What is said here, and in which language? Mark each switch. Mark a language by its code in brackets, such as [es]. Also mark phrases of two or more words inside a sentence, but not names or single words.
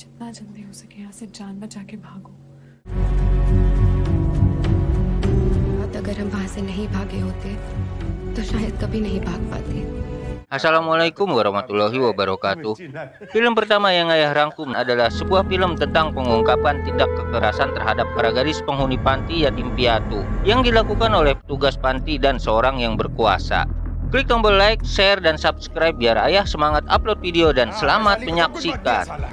[hi] जल्दी हो सके यहाँ से जान बचा के भागो। और अगर हम वहां से नहीं भागे होते तो शायद कभी नहीं भाग पाते। [ar] السلام عليكم ورحمة الله وبركاته. [id] Film pertama yang Ayah rangkum adalah sebuah film tentang pengungkapan tindak kekerasan terhadap para gadis penghuni panti yatim piatu yang dilakukan oleh petugas panti dan seorang yang berkuasa. Klik tombol [en] like, share, [id] dan subscribe biar Ayah semangat upload video dan selamat menyaksikan.